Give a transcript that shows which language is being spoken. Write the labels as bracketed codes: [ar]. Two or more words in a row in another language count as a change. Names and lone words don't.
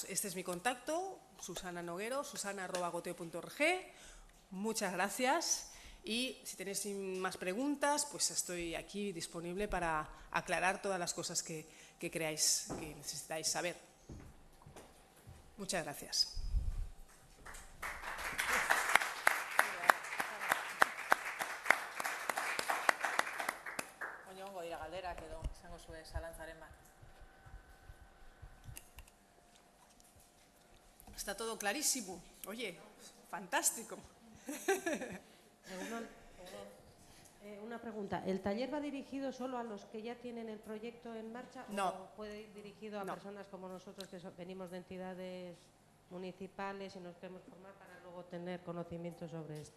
[es] Este es mi contacto, Susana Noguero, susana@goteo.org. Muchas gracias. Y si tenéis más preguntas, pues estoy aquí disponible para aclarar todas las cosas que creáis que necesitáis saber. Muchas gracias. [eu] Oinongo dira galderak edo izango zuen zalantzaren bat. [es] Está todo clarísimo. Oye, fantástico. Una pregunta, ¿el taller va dirigido solo a los que ya tienen el proyecto en marcha No. o puede ir dirigido a personas como nosotros que venimos de entidades municipales y nos queremos formar para luego tener conocimiento sobre esto?